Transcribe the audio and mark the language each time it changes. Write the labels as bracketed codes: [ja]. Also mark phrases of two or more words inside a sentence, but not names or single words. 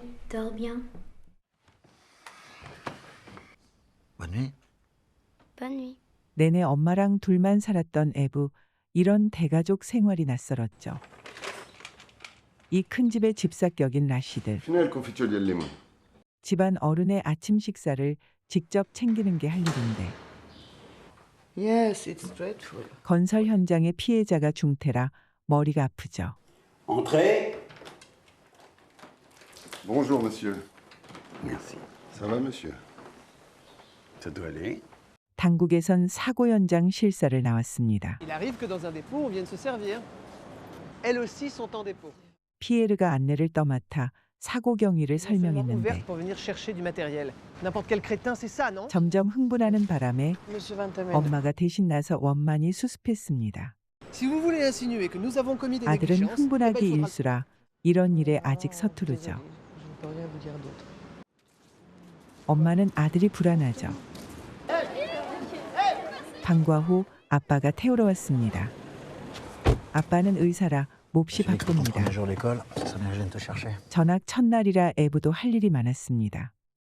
[ko] 내내 엄마랑 둘만 살았던 에브, 이런 대가족 생활이 낯설었죠. 이 큰 집의 집사격인 라시드. 집안 어른의 아침 식사를 직접 챙기는 게 할 일인데 [en] Yes, it's dreadful. [ko] 건설 현장의 피해자가 중태라 머리가 아프죠. [fr] Entrez. Bonjour, monsieur. Merci. Ça va, monsieur? Ça doit aller. [ko] 당국에선 사고 현장 실사를 나왔습니다. [fr] Il arrive que dans un dépôt, on vienne se servir. Elles aussi sont en dépôt. [ko] 피에르가 안내를 떠맡아 사고 경위를 설명했는데 [fr] Ouverte pour venir chercher du matériel. N'importe quel crétin, c'est ça, non? [ko] 점점 흥분하는 바람에 [fr] Monsieur Vantamel. [ko] 엄마가 대신 나서 원만히 수습했습니다. [fr] Si vous voulez insinuer que nous avons commis des [ko] 아들은 [fr] négligences, [ko] 흥분하기 [fr] eh ben, il faudra- [ko] 일수라 이런 일에 아직 서투르죠. [fr] Je ne peux rien vous dire d'autre. [ko] 엄마는 아들이 불안하죠. 방과 후 아빠가 태우러 왔습니다. 아빠는 의사라 몹시 바쁩니다. 전학 첫날이라 에브도 할 일이 많았습니다.